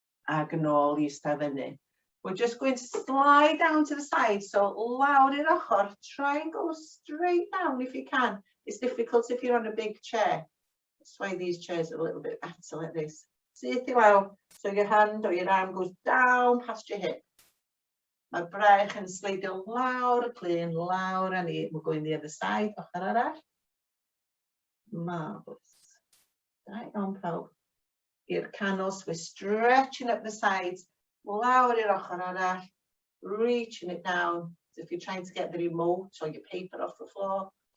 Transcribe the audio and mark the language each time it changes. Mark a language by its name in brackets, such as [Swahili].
[Welsh] Ag yn ôl I ista fyny. [English] We're just going to slide down to the side, so [Welsh] lawr i'r ochr. [English] Try and go straight down if you can. It's difficult if you're on a big chair. That's why these chairs are a little bit better like this. See it lawr. So your hand or your arm goes down past your hip. [Welsh] Mae'r braich yn sleidio lawr y clun, lawr a ni. [English] We're going the other side, [Welsh] ochr arall. [English] Marvellous. Right on pawb. [Welsh] I'r canol, [English] so we're stretching up the sides. [Welsh] Lawr i'r ochr arall. [English] Reaching it down. So if you're trying to get the remote or your paper off the floor.